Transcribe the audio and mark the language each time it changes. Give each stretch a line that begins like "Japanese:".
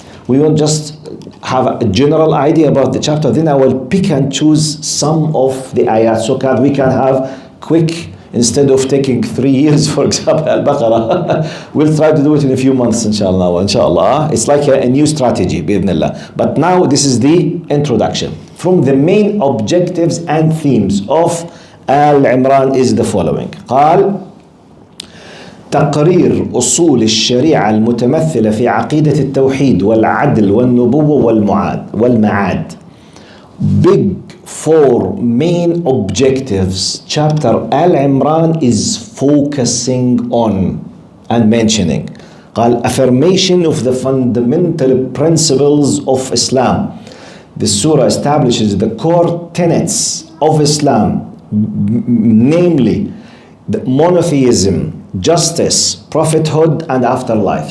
English: We will just have a general idea about the chapter, then I will pick and choose some of the ayat so that we can have quick, instead of taking 3 years, for example, Al-Baqarah, we'll try to do it in a few months, inshallah. It's like a new strategy, bi'idhnillah. But now this is the introduction. From the main objectives and themes of Al-Imran is the following.
Arabic: قال تقرير أصول الشريعة المتمثلة في عقيدة التوحيد والعدل والنبوة والمعاد.
English: Big 4 main objectives chapter Al-Imran is focusing on and mentioning. قال affirmation of the fundamental principles of Islam. The surah establishes the core tenets of Islam, namely the monotheism, justice, prophethood, and afterlife.